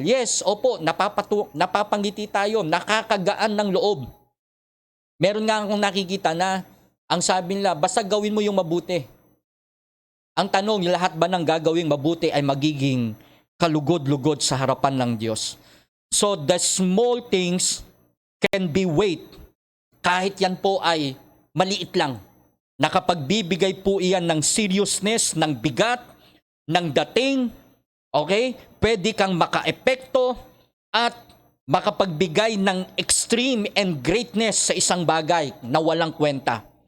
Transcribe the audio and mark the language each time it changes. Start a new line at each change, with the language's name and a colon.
Filipino: Yes, opo, napapangiti tayo, nakakagaan ng loob. Meron nga akong nakikita na ang sabi nila, basta gawin mo yung mabuti. Ang tanong, lahat ba ng gagawing mabuti ay magiging kalugod-lugod sa harapan ng Diyos?
English: So the small things can be weight.
Filipino: Kahit yan po ay maliit lang. Nakapagbibigay po iyan ng seriousness, ng bigat, ng dating. Okay? Pwede kang maka-epekto at makapagbigay ng
English: extreme and greatness
Filipino: sa isang bagay na walang kwenta.